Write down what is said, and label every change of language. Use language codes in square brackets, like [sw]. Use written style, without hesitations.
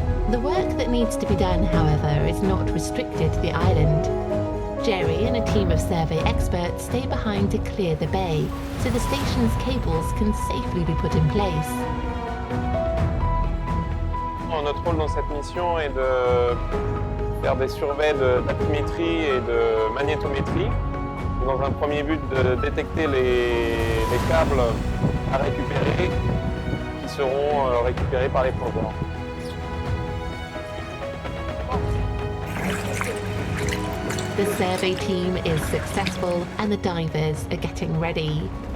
[en] The work that needs to be done, however, is not restricted to the island. Jerry and a team of survey experts stay behind to clear the bay, so the station's cables can safely be put in place. [fr] Notre rôle dans cette mission est de faire des surveys de bathymétrie et de magnétométrie, dans un premier but de détecter les câbles à récupérer qui seront récupérés par les plongeurs. [en] The survey team is successful and the divers are getting ready.